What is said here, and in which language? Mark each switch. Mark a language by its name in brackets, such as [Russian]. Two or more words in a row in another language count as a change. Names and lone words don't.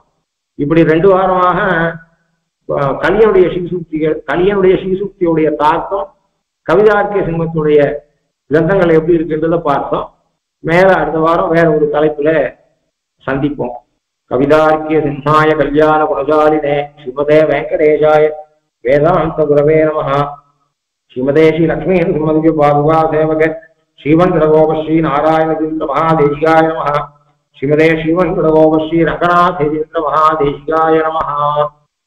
[Tamil] இப்படி 2 வாரமாக கலியனுடைய ஸ்ரீசூக்திகள், கலியனுடைய ஸ்ரீசூக்தியுடைய தாக்கம் கவிதார்க்கிய சிம்மத்துடைய கிரந்தங்கள் எப்படி இருக்குன்றதை பார்த்தோம். மேல அடுத்த வாரம் வேற ஒரு தலைப்புல சந்திப்போம். [Sanskrit] कवितार्किक सिंहाय कल्याण गुणशालिने श्रीमते वेङ्कटेशाय वेदान्त गुरवे नमः. श्रीमते श्री लक्ष्मी सिंहदिव्य पादुका सेवक श्रीवण्शठकोप श्री नारायणयतीन्द्र महादेशिकाय नमः. श्रीमते श्रीवण्शठकोप श्री रङ्गनाथेन्द्र महादेशिकाय नमः.